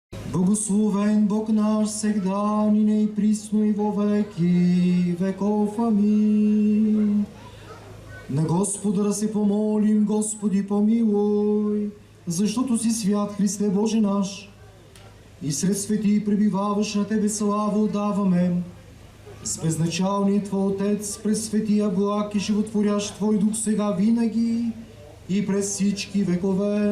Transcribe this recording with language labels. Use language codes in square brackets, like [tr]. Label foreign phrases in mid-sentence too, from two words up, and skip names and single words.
[cu] Благословен Бог наш, сегда, нине и присно и во веки веков. Амин. [bg] На Господа да се помолим, Господи помилуй, защото си свят, Христе Боже наш, и сред свети пребиваваш, на Тебе слава отдаваме. С безначалният Твой Отец, през светия благ и животворящ Твой Дух, сега винаги и през всички векове.